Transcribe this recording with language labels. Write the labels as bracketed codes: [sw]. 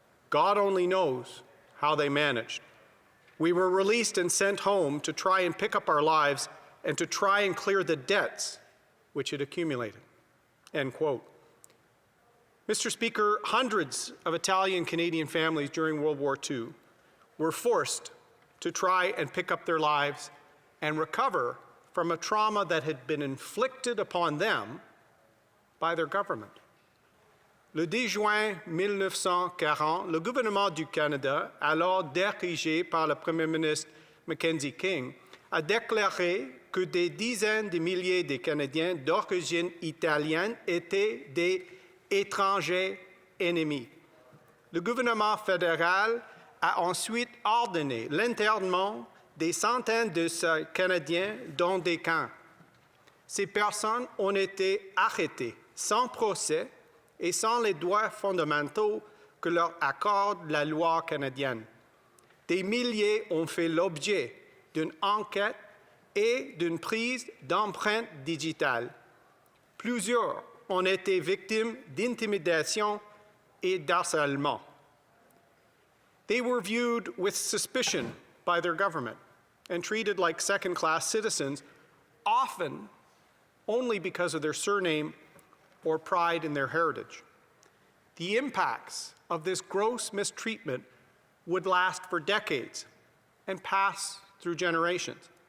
[en] God only knows how they managed. We were released and sent home to try and pick up our lives and to try and clear the debts which had accumulated." End quote. Mr. Speaker, hundreds of Italian-Canadian families during World War II were forced to try and pick up their lives and recover from a trauma that had been inflicted upon them by their government. [fr] Le 10 juin 1940, le gouvernement du Canada, alors dirigé par le Premier ministre Mackenzie King, a déclaré que des dizaines de milliers de Canadiens d'origine italienne étaient des étrangers ennemis. Le gouvernement fédéral a ensuite ordonné l'internement des centaines de ces Canadiens dans des camps. Ces personnes ont été arrêtées sans procès et sans les droits fondamentaux que leur accorde la loi canadienne. Des milliers ont fait l'objet d'une enquête et d'une prise d'empreintes digitales. Plusieurs ont été victimes d'intimidation et d'harcèlement. [en] They were viewed with suspicion by their government and treated like second-class citizens, often only because of their surname or pride in their heritage. The impacts of this gross mistreatment would last for decades and pass through generations.